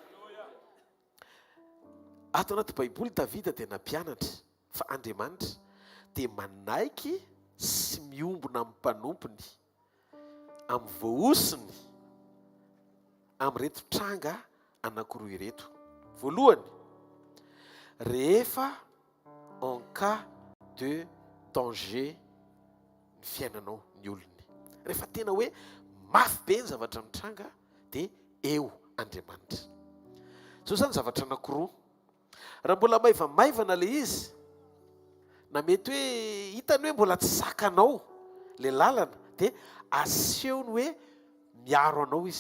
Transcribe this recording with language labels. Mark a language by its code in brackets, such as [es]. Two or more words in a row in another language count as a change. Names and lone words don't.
[mg] Ato anaty baiboly Davida dia nampianatra fa Andriamanitra dia manaiky sy miombona amin'ny mpanompony, amin'ny voaosiny, amin'reto tranga anankiroa ireto. Voalohany, rehefa [fr] en cas de danger [mg] ny fiainanao ny olony, rehefa tena hoe mafy be ny zavatra mitranga dia eo Andriamanitra. Zao zany zavatra anankiroa. Raha mbola maivamaivana le izy, na mety hoe hitany hoe mbola tsy sakanao le lalana, dia asehony hoe miaro anao izy.